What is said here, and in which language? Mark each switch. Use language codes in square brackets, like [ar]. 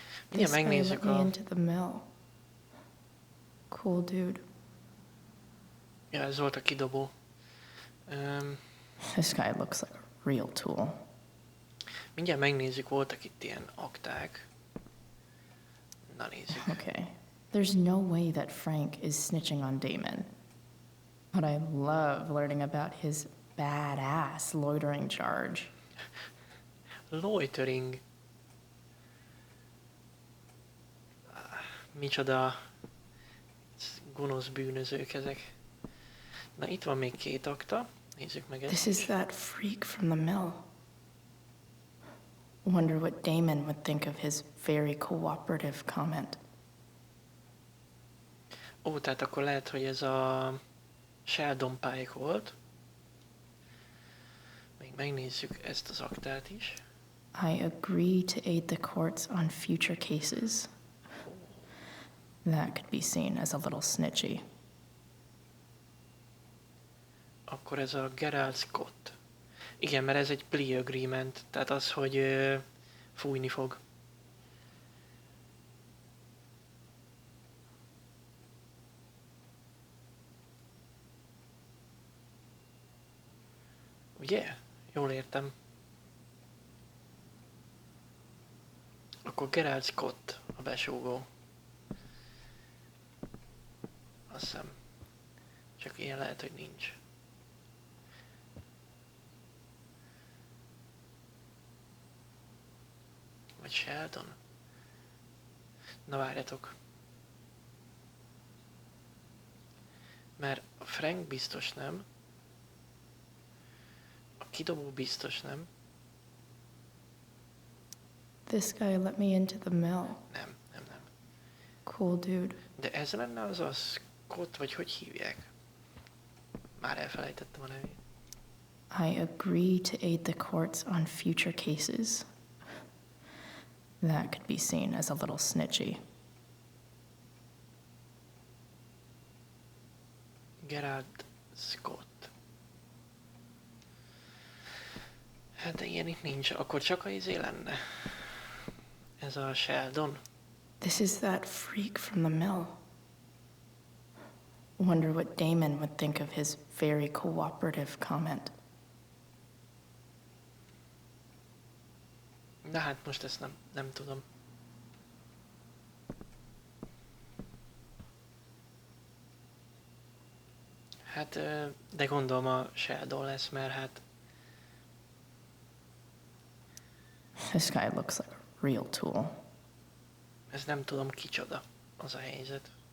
[hu] Mindjárt [en] This guy [hu] megnézzük [en] let me a... into the mill. Cool dude. [hu] Ja, ez volt a kidobó. [en] This guy looks like a real tool. [hu] Mindjárt megnézzük, voltak itt ilyen akták. Na nézzük. [en] Okay. There's no way that Frank is snitching on Damon. But I love learning about his badass loitering charge. Loitering. [hu] Micsoda gonosz bűnözők ezek. Na itt van még 2 akta. Nézzük meg ezt. [en] This is that freak from the mill. Wonder what Damon would think of his very cooperative comment. [hu] Ó, tehát akkor lehet, hogy ez a Sheldon Pike volt. Még megnézzük ezt az aktát is. [en] I agree to aid the courts on future cases. That could be seen as a little snitchy. [hu] Akkor ez a Gerald Scott. Igen, mert ez egy plea agreement, tehát az, hogy fújni fog. Ugye? Jól értem. Akkor Gerald Scott a besúgó. Azt hiszem. Csak ilyen lehet, hogy nincs. Vagy Sheldon? Na várjatok. Mert a Frank biztos nem. A kidobó biztos nem. [en] This guy let me into the mill. [hu] Nem. [en] Cool dude. [hu] De ez lenne az a Scott, vagy hogy hívják? Már elfelejtettem a nevét. [en] I agree to aid the courts on future cases. That could be seen as a little snitchy. Gerald Scott. [hu] Hát de ilyen itt nincs. Akkor csak a izé lenne. Ez a Sheldon. [en] This is that freak from the mill. Wonder what Damon would think of his very cooperative comment. [hu] Na hát most ezt nem tudom. Hát, de gondolom a Sheldon lesz, mert hát... [en] This guy looks like a real tool. [hu] Ez nem tudom kicsoda, az a helyzet.